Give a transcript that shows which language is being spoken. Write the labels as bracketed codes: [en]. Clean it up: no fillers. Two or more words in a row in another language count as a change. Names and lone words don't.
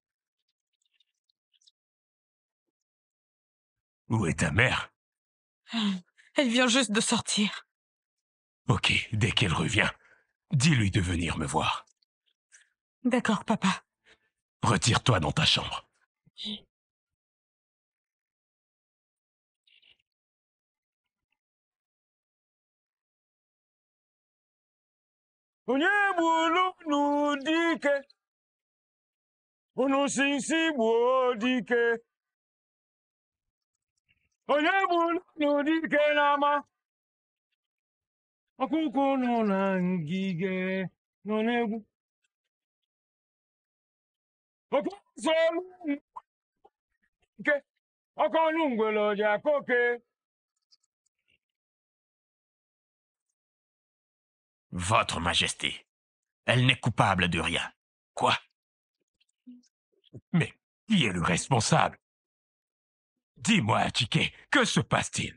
[fr] Où est ta mère? Elle vient juste de sortir. Ok, dès qu'elle revient, dis-lui de venir me voir. D'accord, papa. Retire-toi dans ta chambre. [ig] Onye bulu n'udike, unu sisi gbuo dike. Onye bulu n'udike n'ama, ọkụkọ nọ na ngige nọ n'egwu. Ọkụkọ n'ike, ọkọ n'ungwele ọja koke. [fr] Votre Majesté, elle n'est coupable de rien. Quoi? Mais qui est le responsable? Dis-moi, Atike, que se passe-t-il?